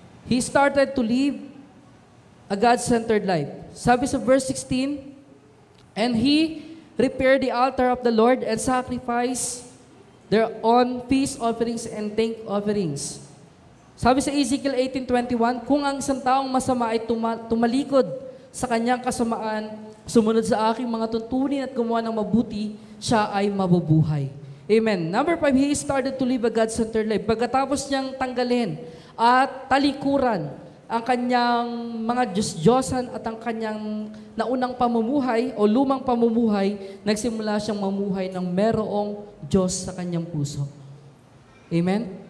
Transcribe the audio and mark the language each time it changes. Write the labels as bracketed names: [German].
[English] He started to live a God-centered life. [Filipino] Sabi sa [English] verse 16, and he repaired the altar of the Lord and sacrificed their own peace offerings and thank offerings. [Filipino] Sabi sa Ezekiel 18:21, kung ang isang taong masama ay tumalikod sa kanyang kasamaan, sumunod sa aking mga tuntunin at gumawa ng mabuti, siya ay mabubuhay. Amen. [English] Number 5, he started to live a God-centered life. [Filipino] Pagkatapos niyang tanggalin at talikuran ang kanyang mga Diyos-Diyosan at ang kanyang naunang pamumuhay o lumang pamumuhay, nagsimula siyang mamuhay ng merong Diyos sa kanyang puso. Amen?